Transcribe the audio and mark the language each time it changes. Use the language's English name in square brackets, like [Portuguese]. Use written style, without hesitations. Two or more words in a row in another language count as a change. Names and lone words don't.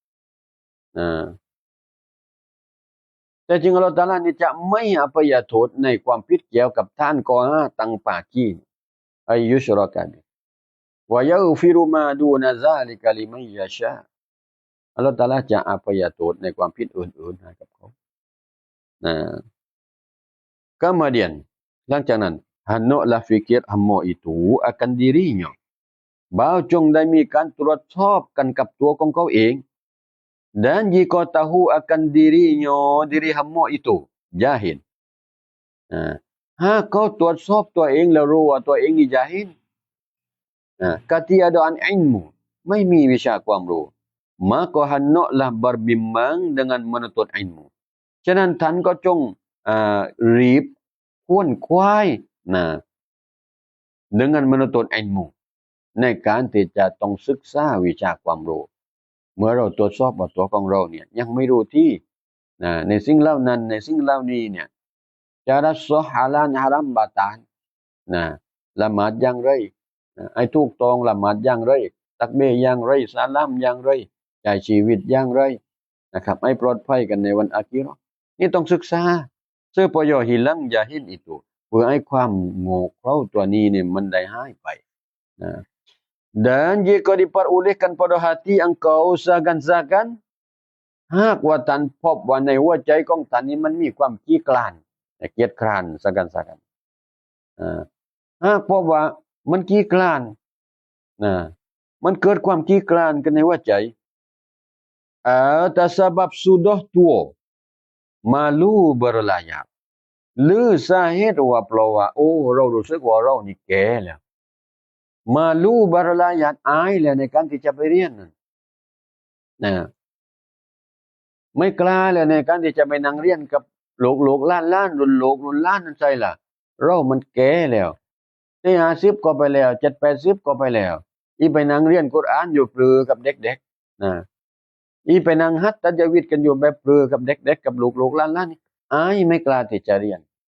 [Thai] แต่จริงอัลลอฮฺตะอาลานี่จะไม่อภัยโทษในความผิดเกี่ยวกับท่านก่อตั้ง [Arabic] أن يشرك به ويغفر ما دون ذلك لمن يشاء [Thai] อัลลอฮฺตะอาลาจะอภัยโทษในความผิดอื่นๆให้กับเขา [Malay] kemudian [Thai] หลังจากนั้น [Malay] hendaklah fikir hamba itu akan dirinya [Thai] บ่าวจงได้มีการตรวจ สอบกันกับตัวของเขาเอง [Malay] dan jika tahu akan dirinya diri hamba itu jahil [Thai] หากเขาตรวจสอบตัวเองแล้วรู้ว่าตัวเองนี่จาฮิล [Malay] ketiadaan ilmu [Thai] ไม่มีวิชาความรู้ [Malay] maka hendaklah berbimbang dengan menuntut ilmu [Thai] ฉะนั้นท่านก็จงรีบขวนขวาย [Malay] dengan menuntut ilmu [Thai] ในการที่จะต้องศึกษาวิชาความรู้เมื่อเราตรวจสอบว่าตัวของเราเนี่ยยัง ไม่รู้ที่ในสิ่งเหล่านั้นในสิ่งเหล่านี้เนี่ย [Malay] cara sah halal haram batal [Thai] ละหมาดอย่างไรไอ้ถูกต้องละหมาดอย่างไรตักเบะอย่างไรซาลามอย่างไรใช้ชีวิตอย่างไรนะครับให้ปลอดภัยกันในวันอาคิเราะห์นี่ต้องศึกษา [Malay] supaya hilang jahil itu [Thai] เพื่อให้ความโง่เขลาตัวนี้เนี่ยมันได้หายไป [Malay] dan jika diperolehkan pada hati engkau seakan-akan [Thai] หากว่าท่านพบว่าในหัวใจของท่านนี้มันมีความขี้คลานเกียจคร้าน seakan-akan หากพบว่ามันขี้คลานมันเกิดความขี้คลานกันในหัวใจ [Malay] atas sebab sudah tua malu berlayar [Thai] หรือสาเหตุว่าเพราะว่าโอ้เรารู้สึกว่าเรานี่แก่แล้ว [Malay] malu berlayar [Thai] อายแล้วในการที่จะไปเรียน ไม่กล้าแล้วในการที่จะไปนั่งเรียนกับลูกล้านรุ่นล้านนั่นใช่ล่ะเรามันแก่แล้วที่50ก็ไปแล้ว70ก็ไปแล้วอีไปนั่งเรียนกุรอานอยู่ปรือกับเด็กๆอีไปนั่งฮัตตัจวิดกันอยู่แบบปรือกับเด็กๆกับลูกล้านนี่อายไม่กล้าที่จะเรียน